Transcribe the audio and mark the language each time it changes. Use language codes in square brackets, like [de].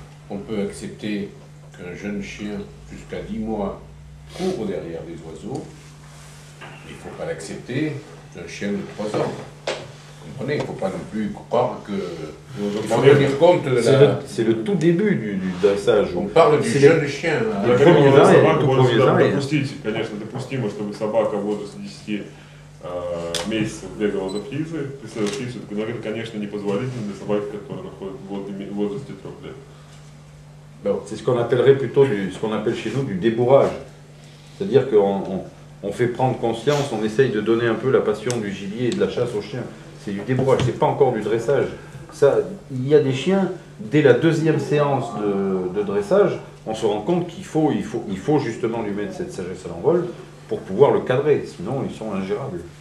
[fr] On peut accepter qu'un jeune chien, jusqu'à 10 mois, court derrière les oiseaux. Il ne faut pas l'accepter qu'un chien de 3 ans. Vous comprenez, il ne faut pas non plus croire que... Il faut tenir compte de la... C'est le tout début du dressage. On parle du jeune chien. Les premiers ans et [ru] Допустимо, чтобы собака в возрасте 10 месяцев бегала за птицей, преследовала птицу, но это, конечно, непозволительно для собаки, которая находится в возрасте 3 лет. [fr] C'est ce qu'on appellerait plutôt ce qu'on appelle chez nous du débourrage. C'est-à-dire qu'on fait prendre conscience, on essaye de donner un peu la passion du gibier et de la chasse aux chiens. C'est du débourrage, c'est pas encore du dressage. Ça, il y a des chiens, dès la 2e séance de dressage, on se rend compte qu'il faut justement lui mettre cette sagesse à l'envol pour pouvoir le cadrer, sinon ils sont ingérables.